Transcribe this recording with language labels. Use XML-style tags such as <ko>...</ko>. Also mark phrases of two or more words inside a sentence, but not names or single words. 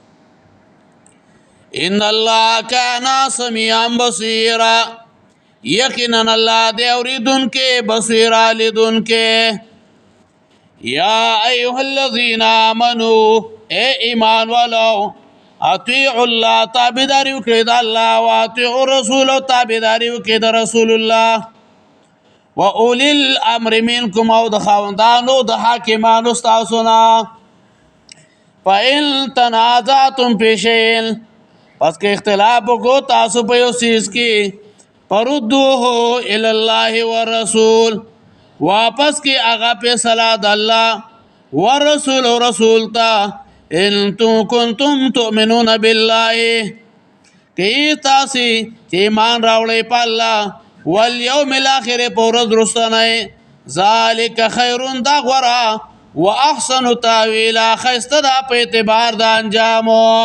<ar>ان الله کان سمیعا بصیرا</ar> <ps>یقینا الله دې اوریدونکو بصیر لیدونکو</ps> <ar>یا ایها الذین آمنوا</ar> <ur>اے ایمان والو</ur> <ar>اطیعوا الله</ar> <ps>تابعداري وکړئ د الله او</ps> <ar>اطیعوا الرسول</ar> <ps>تابعداري وکړئ د رسول الله</ps> <ar>و اولی الامر منکم</ar> <ps>او د خاوندانو د حاکمانو تاسو نه</ps> <ar>فإن تنازعتم فی شیء</ar> <ps>پس که اختلاف وکړو تاسو په یو چیز کې</ps> <ar>فردوه الی الله والرسول</ar> <ps>واپس کې هغه فیصله د الله ورسول او رسول ته</ps> <ar>ان کنتم تؤمنون بالله</ar> <ps>کې تاسو چې ایمان راوړئ په الله</ps> <ar>والیوم الاخر</ar> <ps>په ورځ وروستنۍ</ps> <ar>ذلک خیر</ar> <ps>دا غوره</ps> <ar>واحسن تاویلا</ar> <ps>ښایسته ده په اعتبار د انجامو</ps>